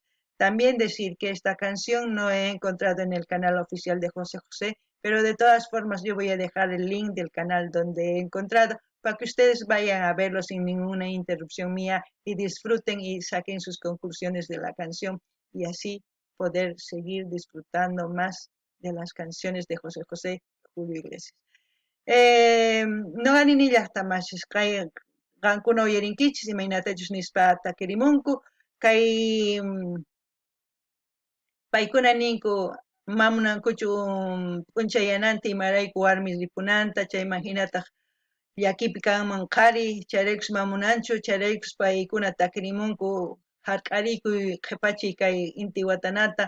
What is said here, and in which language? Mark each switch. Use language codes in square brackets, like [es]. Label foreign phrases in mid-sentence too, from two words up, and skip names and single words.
[es] También decir que esta canción no he encontrado en el canal oficial de José José, pero de todas formas yo voy a dejar el link del canal donde he encontrado para que ustedes vayan a verlo sin ninguna interrupción mía y disfruten y saquen sus conclusiones de la canción y así poder seguir disfrutando más de las canciones de José José y Julio Iglesias. [qu] No ni llaqtamashis kay qankuna uyarinkichis imaynatachus nispa takirimunku kay paykuna ninku mamunankuchu p'unchayananta imarayku warmi ripunanta chayman hinataq llakipi kanman qhari chayraykus mamunanchu chayraykus paykuna takirimunku hark'ariykuy qhipachiy kay inti watanata